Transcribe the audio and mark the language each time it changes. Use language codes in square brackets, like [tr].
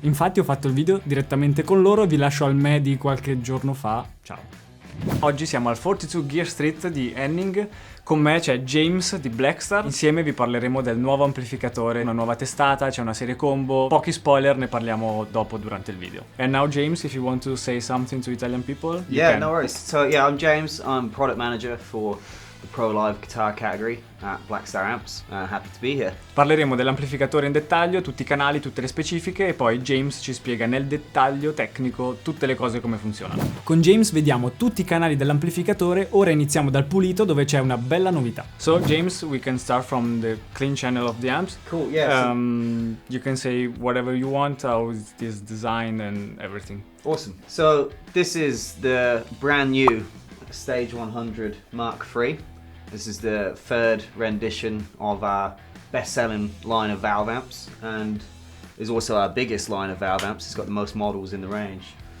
[it] Infatti ho fatto il video direttamente con loro e vi lascio al me di qualche giorno fa. Ciao. Oggi siamo al 42 Gear Street di Henning. Con me c'è James di Blackstar. Insieme vi parleremo del nuovo amplificatore, una nuova testata, c'è una serie combo. Pochi spoiler, ne parliamo dopo durante il video. [en] And now James, if you want to say something to Italian people, you can. No worries. So yeah, I'm James. I'm product manager for the Pro Live guitar category at Blackstar Amps. Happy to be here. [it] Parleremo dell'amplificatore in dettaglio, tutti i canali, tutte le specifiche e poi James ci spiega nel dettaglio tecnico tutte le cose come funzionano. Con James vediamo tutti i canali dell'amplificatore, ora iniziamo dal pulito dove c'è una bella novità. [en] So James, we can start from the clean channel of the amps. Cool, yeah. You can say whatever you want, how it is designed and everything. Awesome. So this is the brand new Stage 100 Mark III. This is the third rendition of our best-selling line of valve amps and is also our biggest line of valve amps. It's got the most models in the range.